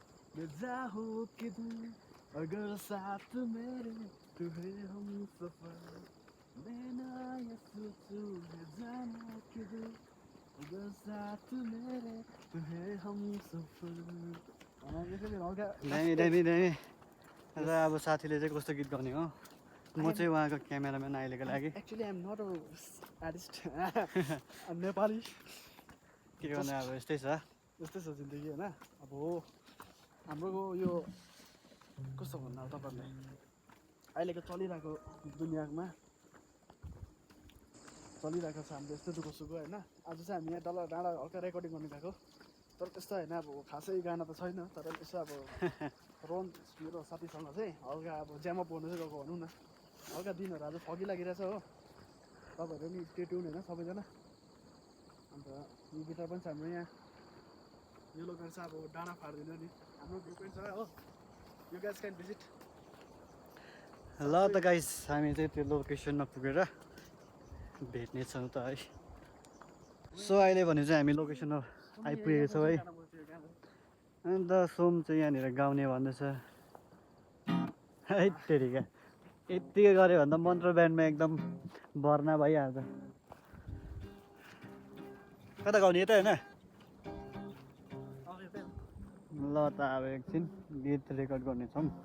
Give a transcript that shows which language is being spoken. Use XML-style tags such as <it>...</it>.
<hi>मैं जाऊँ किधर अगर साथ मेरे तू है हम सफर, मैं ना ये सोचूं मैं जाना किधर अगर साथ मेरे तू है हम सफर। दामी दामी दामी।</hi> <ne>र अब साथीले चाहिँ कस्तो गीत गाउने हो, म चाहिँ उहाँको क्यामेराम्यान अहिलेको लागि।</ne> <en>Actually I am not a artist, Nepali.</en> <ne>के गर्ने, अब यस्तै छ। यस्तै छ जिन्दगी होइन। अब हो हाम्रो यो कस्तो भन्नु अब तपाईँहरूलाई, अहिलेको चलिरहेको दुनियाँमा चलिरहेको छ हाम्रो यस्तो दुःख सुख होइन। आज चाहिँ हामी यहाँ तल डाँडा हल्का रेकर्डिङ गर्नु गएको, तर त्यस्तो होइन। अब खासै गाना त छैन, तर यसो अब रोन मेरो साथीसँग चाहिँ हल्का अब ज्यामअप गर्नु चाहिँ गएको भनौँ न। हल्का दिनहरू आज फगी लागिरहेछ हो। तपाईँहरू नि स्टे ट्युन होइन सबैजना। अन्त यो गिटार पनि छ हाम्रो यहाँ। यो लोकेर चाहिँ अब डाँडा फाट्दिनँ नि, हाम्रो भ्यू पोइन्ट छ हो।</ne> <en>You guys can visit.</en> <ne>ल त गाइस, हामी चाहिँ त्यो लोकेसनमा पुगेर भेट्नेछौँ त है। सो अहिले भने चाहिँ हामी लोकेसनमा आइपुगेको छौँ है। अन्त सोम चाहिँ यहाँनिर गाउने भन्दैछ है। तेरिका यत्तिकै गऱ्यो भने त मन्त्र ब्यान्डमा एकदम भर्ना भइहाल्छ। कता गाउने, यता होइन? ल त अब एकछिन गीत रेकर्ड गर्नेछौँ।</ne>